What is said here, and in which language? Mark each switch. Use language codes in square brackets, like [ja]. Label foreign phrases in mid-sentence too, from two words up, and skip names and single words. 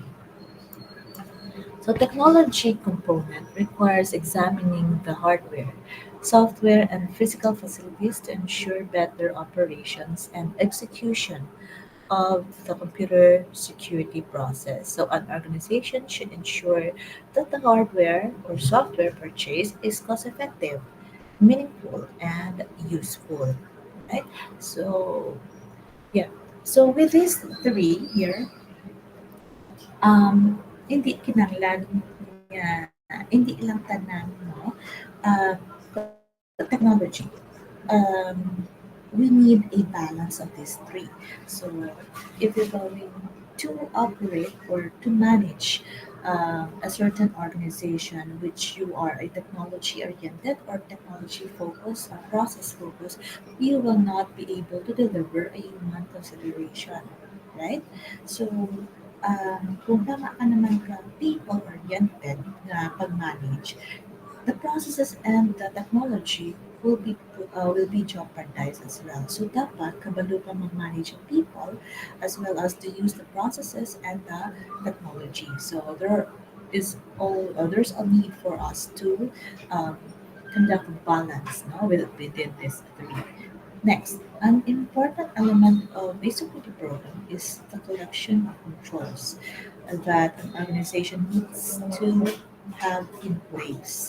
[en] So technology component requires examining the hardware, software, and physical facilities to ensure better operations and execution of the computer security process. So an organization should ensure that the hardware or software purchase is cost effective, meaningful, and useful. Right? So yeah. So with these three here, [hil] hindi kinahanglan nga hindi ilang tanan no [en] the technology we need a balance of these three. So if you're going to operate or to manage a certain organization which you are a technology oriented or technology focused or process focused, you will not be able to deliver a human consideration, right? So [hil] kung tama ka naman ka [en] people oriented [hil] na pag-manage, [en] the processes and the technology will be jeopardized as well. So [hil] dapat kabalo ka mag-manage ang [en] people as well as to use the processes and the technology. So there's a need for us to um, conduct balance no, within this three. Next, an important element of a security program is the collection of controls that an organization needs to have in place.